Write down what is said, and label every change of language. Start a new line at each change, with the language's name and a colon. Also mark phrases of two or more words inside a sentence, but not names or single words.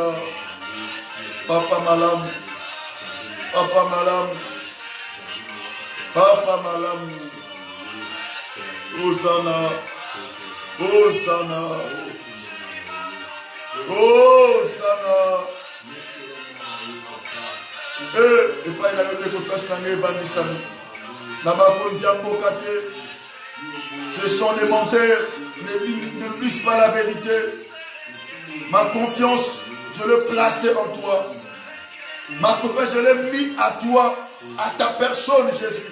French: Papa Malam. Papa Malam. Papa Malam. Hosanna. Hosanna. Hosanna. Et pas il a eu des confessions dans l'évangile. Ce sont les menteurs, ne disent pas la vérité. Ma confiance, je l'ai placée en toi. Ma confiance, je l'ai mis à toi, à ta personne, Jésus.